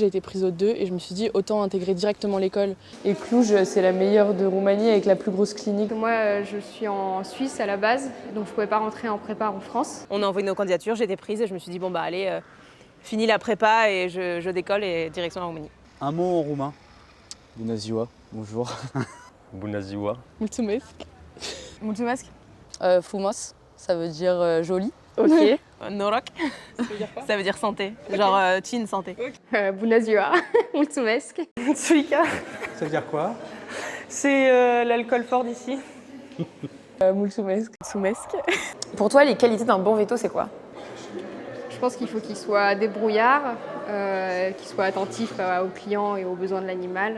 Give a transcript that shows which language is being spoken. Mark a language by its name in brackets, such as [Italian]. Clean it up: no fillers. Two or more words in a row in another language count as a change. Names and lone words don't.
[French] J'ai été prise au 2 et je me suis dit autant intégrer directement l'école. Et Cluj, c'est la meilleure de Roumanie avec la plus grosse clinique. Moi, je suis en Suisse à la base, donc je pouvais pas rentrer en prépa en France. On a envoyé nos candidatures, j'ai été prise et je me suis dit bon allez, fini la prépa et je décolle et direction la Roumanie. Un mot en roumain. [Romanian] Bună ziua, bonjour. Bună ziua. Mulțumesc. Mulțumesc. Frumos, [French] ça veut dire joli. Ok. Noroc, ça veut dire santé, genre chin santé. [Romanian] Bună ziua, mulțumesc. Tsuika, [French] Ça veut dire quoi? c'est l'alcool fort d'ici. [Romanian] Mulțumesc. Soumesque. [French] Pour toi, les qualités d'un bon veto, c'est quoi? Je pense qu'il faut qu'il soit débrouillard, qu'il soit attentif aux clients et aux besoins de l'animal.